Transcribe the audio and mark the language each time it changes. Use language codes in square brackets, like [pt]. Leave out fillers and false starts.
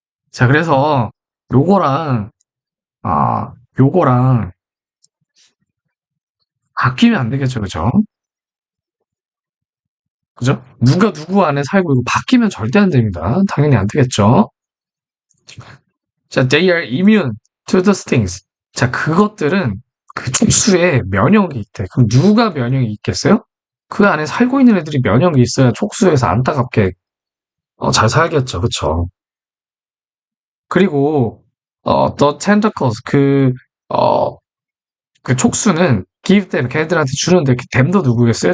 [ko] 자, 그래서 요거랑 요거랑 바뀌면 안 되겠죠, 그죠? 그죠? 누가 누구 안에 살고 이거 바뀌면 절대 안 됩니다. 당연히 안 되겠죠. [en] 자, they are immune to the stings. [ko] 자, 그것들은 그 촉수에 면역이 있대. 그럼 누가 면역이 있겠어요? 그 안에 살고 있는 애들이 면역이 있어야 촉수에서 안타깝게 잘 살겠죠. 그쵸? 그리고 [en] the tentacles [ko] 어, 그 촉수는 [en] give them [ko] 걔네들한테 주는데 그 them도 누구겠어요?